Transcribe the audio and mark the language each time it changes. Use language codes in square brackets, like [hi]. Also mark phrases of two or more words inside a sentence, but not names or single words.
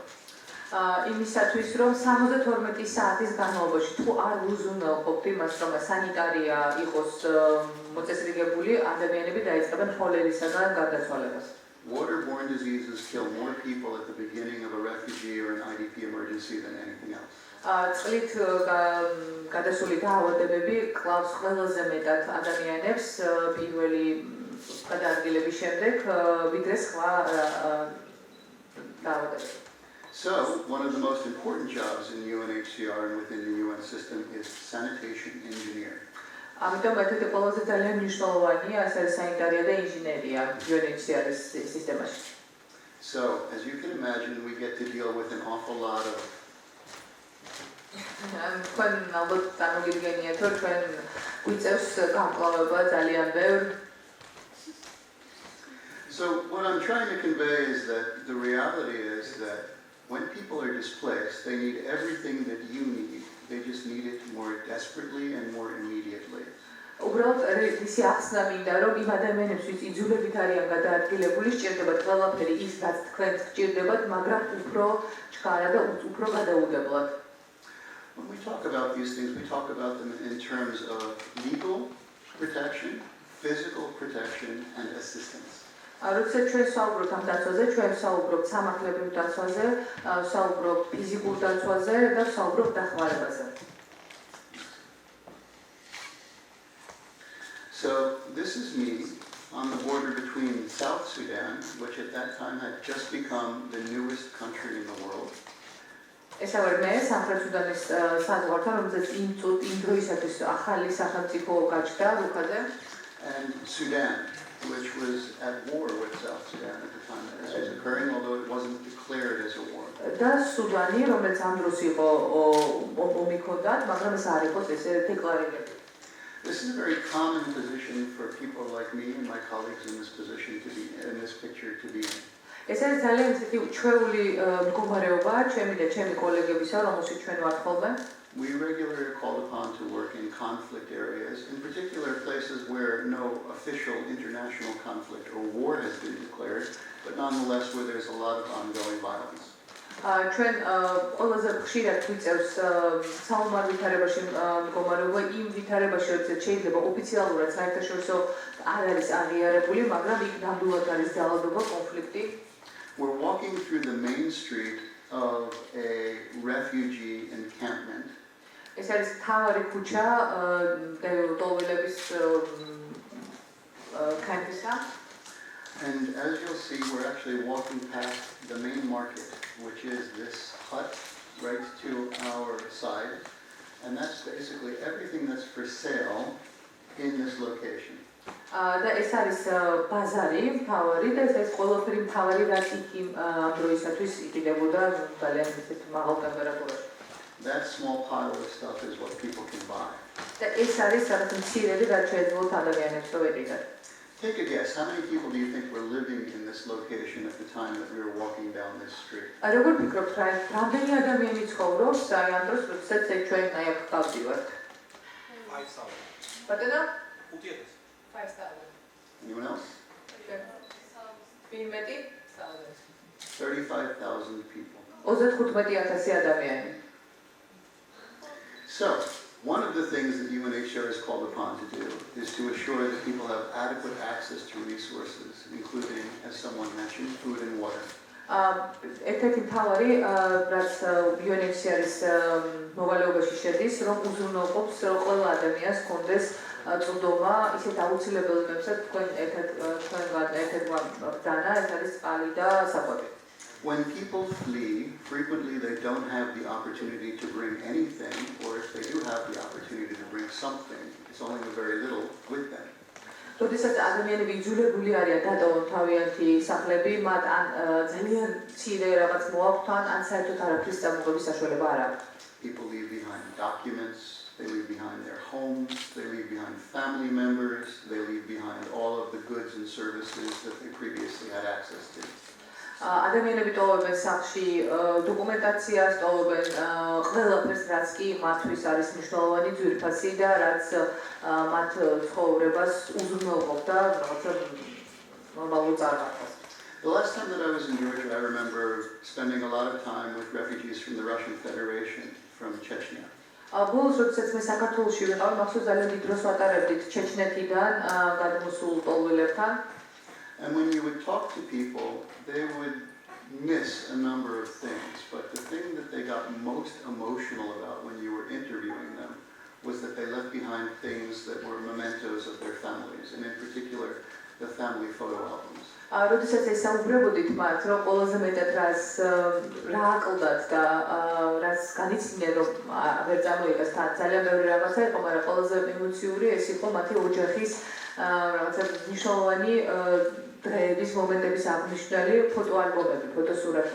[ka] იმისათვის, რომ 72 საათის განმავლობაში თუ არ უზრუნველყოფთ იმას, რომ სანიტარია იყოს მოწესრიგებული, ადამიანები დაიწყებენ ხოლერისაგან გარდაცვალებას. [en] Waterborne diseases kill more people at the beginning of a refugee or an IDP emergency than anything else. [ka] წყლით გადასული დაავადებები კლავს ყველაზე მეტად ადამიანებს პირველი გადაადგილების შემდეგ, ვიდრე სხვა დაავადებები. [en] So, one of the most important jobs in UNHCR and within the UN system is sanitation engineer. [ka] ამიტომ ერთ-ერთი ყველაზე ძალიან მნიშვნელოვანია ეს არის სანიტარია და ინჟინერია UNHCR-ის სისტემაში. [en] So, as you can imagine, we get to deal with an awful lot of [ka] თქვენ ალბათ წარმოგიდგენიათ, რომ ჩვენ გვიწევს გამკლავება ძალიან ბევრ. [en] So, what I'm trying to convey is that the reality is that when people are displaced, they need everything that you need. They just need it more desperately and more immediately. [ka] უბრალოდ ისი ახსნა მინდა, რომ იმ ადამიანებს, ვინც იძულებით არიან გადაადგილებული, სჭირდებათ ყველაფერი ის, რაც თქვენ სჭირდებათ, მაგრამ უფრო ჩქარა და უფრო გადაუდებლად. [en] When we talk about these things, we talk about them in terms of legal protection, physical protection, and assistance. [ka] როდესაც ჩვენ საუბრობთ ამ დაცვაზე, ჩვენ საუბრობთ სამართლებრივ დაცვაზე, საუბრობთ ფიზიკურ დაცვაზე და საუბრობთ დახმარებაზე. [en] So this is me on the border between South Sudan, which at that time had just become the newest country in the world. [ka] ეს არის მე სამხრეთ სუდანის საზღვართან, რომელზეც იმ დროისათვის ახალი სახელმწიფო გაჩნდა რუხაზე. [en] And Sudan, which was at war with South Sudan at the time that this was occurring, although it wasn't declared as a war. [ka] და სუდანი, რომელიც ამ დროს იყო ომი ჰქონდათ, მაგრამ ეს არ იყო ესე დეკლარირებული. [en] This is a very common position for people like me and my colleagues in this position to be in this picture to be in. [ka] ეს არის ძალიან ისეთი ჩვეული მდგომარეობა ჩემი და ჩემი კოლეგებისა, რომელშიც ჩვენ ვართ ხოლმე. [en] We regularly are called upon to work in conflict areas, in particular places where no official international conflict or war has been declared, but nonetheless where there's a lot of ongoing violence. [ka] ჩვენ ყველაზე ხშირად ვიწევს საომარ ვითარებაში მდგომარეობა იმ ვითარებაში, როდესაც შეიძლება ოფიციალურად საერთაშორისო არ არის აღიარებული, მაგრამ იქ ნამდვილად არის ძალადობა, კონფლიქტი. [en] We're walking through the main street of a refugee encampment. [ka] ეს არის თავარი ქუჩა ლტოლვილების კემპისა. [en] And as you'll see, we're actually walking past the main market, which is this hut right to our side. And that's basically everything that's for sale in this location. [ka] და ეს არის ბაზარი, მთავარი და ეს ყველაფერი მთავარი, რაც იქ ამ დროისათვის იყიდებოდა ძალიან ისეთ მაღალ ტემპერატურაში. [en] That small pile of stuff is what people can buy. [ka] და ეს არის რაღაც მცირედი, რაც შეეძლოთ ადამიანებს რომ ეყიდათ. [en] Take a guess, how many people do you think were living in this location at the time that we were walking down this street? [ka] როგორ ფიქრობთ, რამდენი ადამიანი ცხოვრობს აი ამ დროს, როდესაც ჩვენ აი აქ გავდივართ? 5,000. ბატონო? 5,000. 5,000. [en] Anyone else? 35,000 people. [ka] 35,000 ადამიანი. [en] So, one of the things that UNHCR is called upon to do is to assure that people have adequate access to resources, including, as someone mentioned, food and water. [ka] ერთ-ერთი მთავარი, რაც UNHCR-ის მოვალეობაში შედის, რომ უზრუნველყოფს, რომ ყველა ადამიანს ჰქონდეს წვდომა, ისეთ აუცილებელობებსაც თქვენგან ერთ-ერთმა ბრძანა, ეს არის წყალი და საკვები. [en] When people flee, frequently they don't have the opportunity to bring anything, or if they do have the opportunity to bring something, it's only a very little with them. [ka] როდესაც ადამიანები იძულებული არიან დატოვონ თავიანთი სახლები, მათ ან ძალიან მცირე რაღაც მოაქვთ, ან საერთოდ არაფრის წამოღების საშუალება არ აქვს. [en] People leave behind documents, they leave behind their homes, they leave behind family members, they leave behind all of the goods and services that they previously had access to. [ka] ადამიანები ტოვებენ სახლში დოკუმენტაციას, ტოვებენ ყველაფერს, რაც კი მათთვის არის მნიშვნელოვანი ძვირფასი და რაც მათ ცხოვრებას უზრუნველყოფდა რაღაცა ნორმალურ წარმართას. [en] The last time that I was in Georgia, I remember spending a lot of time with refugees from the Russian Federation, from Chechnya. [ka] ბოლოს როდესაც მე საქართველოში ვიყავ, მახსოვს ძალიან დიდ დროს ვატარებდით ჩეჩნეთიდან გადმოსულ ლტოლვილებთან. [en] And when you would talk to people, they would miss a number of things, but the thing that they got most emotional about when you were interviewing them was that they left behind things that were mementos of their families, and in particular, the family photo albums. [ka] როდესაც ეს საუბრებოდით მათ, რომ ყველაზე მეტად რა აკლდათ და რაც განიცდიდნენ, რომ ვერ წარმოიღეს თან ძალიან ბევრი რაღაცა იყო, მაგრამ ყველაზე ემოციური ეს იყო მათი ოჯახის რაღაცა მნიშვნელოვანი დღეების მომენტების აღნიშნული ფოტოალბომები, ფოტოსურათები.